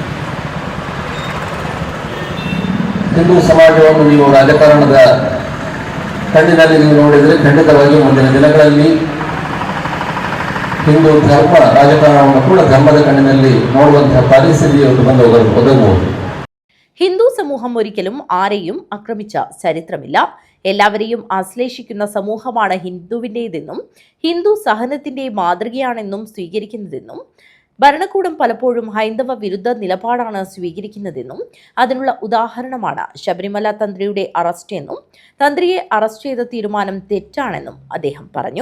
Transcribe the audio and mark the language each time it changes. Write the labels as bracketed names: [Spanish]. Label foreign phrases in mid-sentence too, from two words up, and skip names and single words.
[Kannada] ಹಿಂದೂ ಸಮಾಜವನ್ನು ನೀವು ರಾಜಕಾರಣದ ಕಣ್ಣಿನಲ್ಲಿ ನೀವು ನೋಡಿದರೆ ಖಂಡಿತವಾಗಿ ಮುಂದಿನ ದಿನಗಳಲ್ಲಿ ಹಿಂದೂ ಧರ್ಮ ರಾಜಕಾರಣವನ್ನು ಕೂಡ ಧರ್ಮದ ಕಣ್ಣಿನಲ್ಲಿ ನೋಡುವಂತಹ ಪರಿಸ್ಥಿತಿ ಬಂದು ಒದಗಬಹುದು. [Malayalam] ഹിന്ദു സമൂഹം ഒരിക്കലും ആരെയും ആക്രമിച്ച ചരിത്രമില്ല. എല്ലാവരെയും ആശ്ലേഷിക്കുന്ന സമൂഹമാണ് ഹിന്ദുവിൻ്റെതെന്നും ഹിന്ദു സഹനത്തിന്റെ മാതൃകയാണെന്നും സ്വീകരിക്കുന്നതെന്നും ഭരണകൂടം പലപ്പോഴും ഹൈന്ദവ വിരുദ്ധ നിലപാടാണ് സ്വീകരിക്കുന്നതെന്നും അതിനുള്ള ഉദാഹരണമാണ് ശബരിമല തന്ത്രിയുടെ അറസ്റ്റ് എന്നും തന്ത്രിയെ അറസ്റ്റ് ചെയ്ത തീരുമാനം തെറ്റാണെന്നും അദ്ദേഹം പറഞ്ഞു.